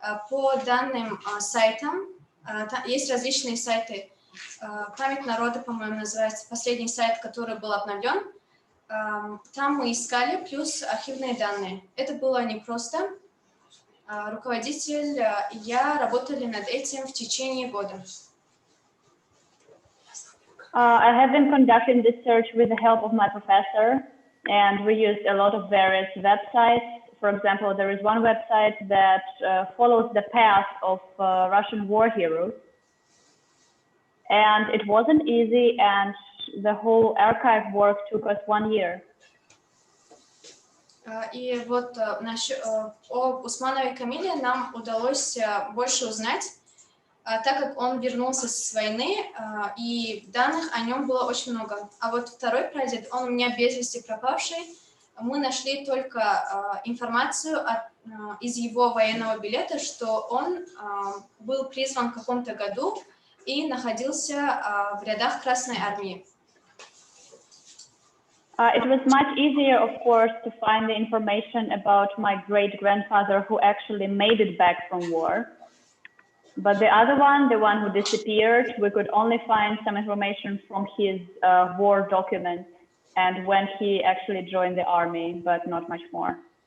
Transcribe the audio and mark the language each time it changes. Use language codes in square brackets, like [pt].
[ru] По данным сайтам, есть различные сайты. Память народа, по-моему, называется последний сайт, который был обновлен. Там мы искали, плюс архивные данные. Это было непросто. Руководитель и я работали над этим в течение года. [en] I have been conducting this search with the help of my professor, and we used a lot of various websites. For example, there is one website that follows the path of Russian war heroes. And it wasn't easy, and the whole archive work took us 1 year. [ru] И вот о Усманове Камиле нам удалось больше узнать, так как он вернулся с войны, и данных о нем было очень много. А вот второй прадед, он у меня без вести пропавший. Мы нашли только информацию из его военного билета, что он был призван в каком-то году и находился в рядах Красной Армии. [en] It was much easier, of course, to find the information about my great-grandfather who actually made it back from war. But the other one, the one who disappeared, we could only find some information from his war documents and when he actually joined the army, but not much more.